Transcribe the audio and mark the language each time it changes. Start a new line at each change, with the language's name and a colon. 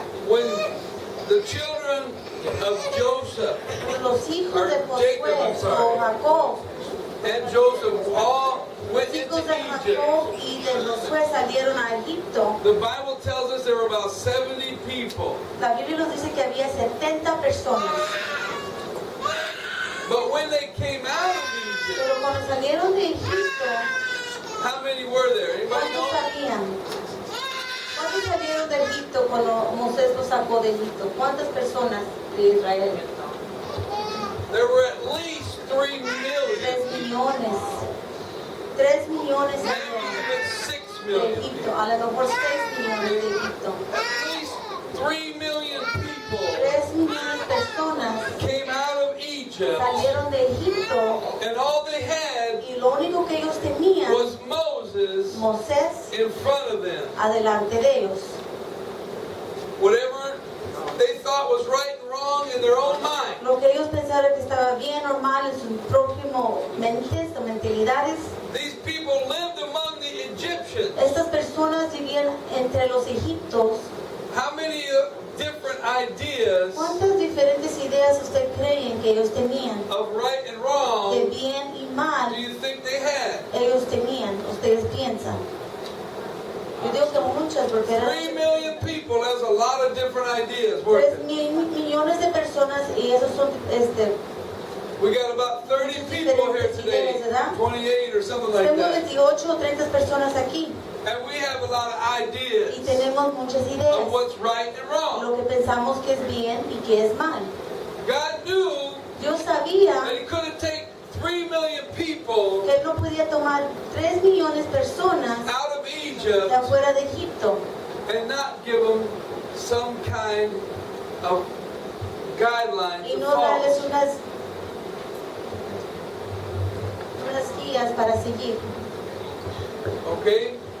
English: When the children of Joseph
Spanish: Cuando los hijos de
English: Jacob, I'm
Spanish: Josué
English: sorry.
Spanish: o Jacob,
English: and Joseph all went
Spanish: los
English: into
Spanish: hijos de
English: Egypt,
Spanish: Jacob y de Josué salieron a Egipto,
English: the Bible tells us there were about 70 people.
Spanish: la Biblia nos dice que había 70 personas.
English: But when they came out of Egypt,
Spanish: Pero cuando salieron de Egipto,
English: how many were there? Anybody
Spanish: ¿cuántos
English: know?
Spanish: salían? ¿Cuántos salieron de Egipto cuando Moisés los sacó de Egipto? ¿Cuántas personas de Israel?
English: There were at least 3 million.
Spanish: 3 millones. 3 millones
English: Maybe
Spanish: salieron
English: even 6
Spanish: Egipto. A lo mejor 6 millones de Egipto.
English: At least 3 million people
Spanish: 3 millones de personas
English: came out of Egypt,
Spanish: salieron de Egipto
English: and all they had
Spanish: y lo único que ellos tenían,
English: was Moses
Spanish: Moisés,
English: in front of them.
Spanish: adelante de ellos.
English: Whatever they thought was right and wrong in their own mind,
Spanish: Lo que ellos pensaron que estaba bien o mal en sus prójimos mentes o mentalidades,
English: these people lived among the Egyptians.
Spanish: estas personas vivían entre los egiptos.
English: How many different ideas
Spanish: ¿Cuántas diferentes ideas usted creen que ellos tenían?
English: of right and
Spanish: De
English: wrong
Spanish: bien y mal
English: do you think they had?
Spanish: ellos tenían, ustedes piensan. Yo digo que muchas, porque eran
English: 3 million people, that's a lot of different ideas,
Spanish: 3
English: weren't
Spanish: millones de personas y esos son
English: We got about 30 people here today, 28 or something like
Spanish: Tenemos
English: that.
Spanish: 28 o 30 personas aquí
English: And we have a lot of
Spanish: y
English: ideas
Spanish: tenemos muchas
English: of
Spanish: ideas,
English: what's right and wrong.
Spanish: lo que pensamos que es bien y que es mal.
English: God knew
Spanish: Dios sabía
English: that He couldn't take 3 million people
Spanish: que Él no podía tomar 3 millones de personas
English: out of
Spanish: de
English: Egypt
Spanish: afuera de Egipto
English: and not give them some kind of guidelines
Spanish: y
English: to
Spanish: no darles
English: follow.
Spanish: unas guías para seguir.
English: Okay?